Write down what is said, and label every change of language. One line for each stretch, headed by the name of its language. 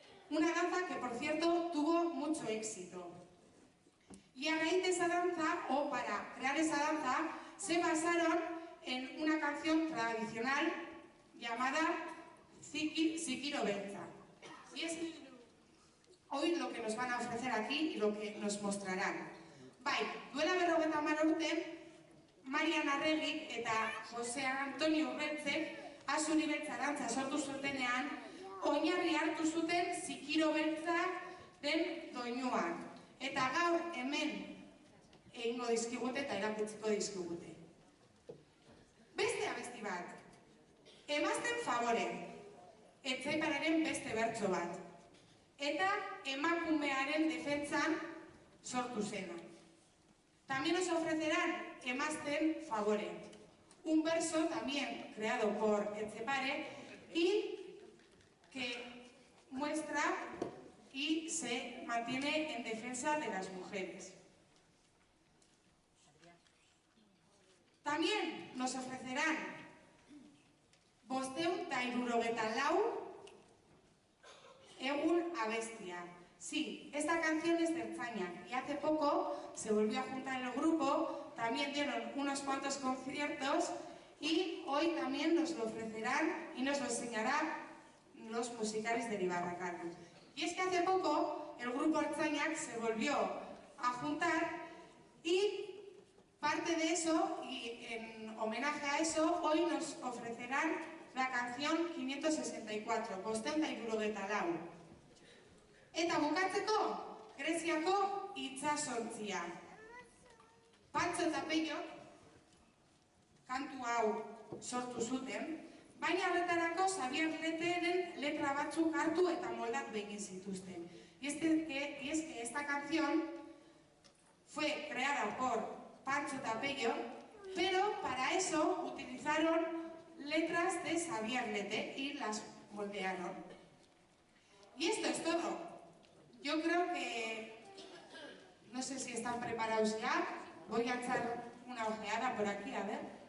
Spanish: Una danza que, por cierto, tuvo mucho éxito. Y a raíz de esa danza, o para crear esa danza, se basaron en una canción tradicional llamada Zikiro Beltza. Y es hoy lo que nos van a ofrecer aquí y lo que nos mostrarán.
Basque: Bai, duela 50 urte, Marian Arregui eta José Antonio Urbeltzek Azuri Beltza dantza sortu zutenean, oinarri hartu zuten Zikiro Beltza den doinuak. Eta gaur hemen egingo dizkigute eta erakutsiko dizkigute. Beste abesti bat, Emazten Favore, Etsaipararen beste bertso bat, eta emakumearen defentsan sortu zena.
Spanish: También nos ofrecerán Emazten Favore, un verso también creado por Etxepare y que muestra y se mantiene en defensa de las mujeres. También nos ofrecerán Bosteun ta hirurogeta lau Egun Abestia. Sí, esta canción es de Ertzainak y hace poco se volvió a juntar el grupo, también dieron unos cuantos conciertos y hoy también nos lo ofrecerán y nos lo enseñarán los musicales de Ibarracardo. Y es que hace poco el grupo Ertzainak se volvió a juntar y parte de eso, y en homenaje a eso, hoy nos ofrecerán la canción 564, Bosteun ta hirurogeta lau.
Basque: Eta bukatzeko, Greziako Itsasontzia. Patxo eta Peio kantu hau sortu zuten, baina horretarako Xabier Leteren letra batzuk hartu eta moldatu egin zituzten.
Spanish: Y es que esta canción fue creada por Patxo eta Peio, pero para eso utilizaron letras de Xabier Lete y las moldearon. Y esto es todo. Yo creo que, no sé si están preparados ya, voy a echar una ojeada por aquí, a ver.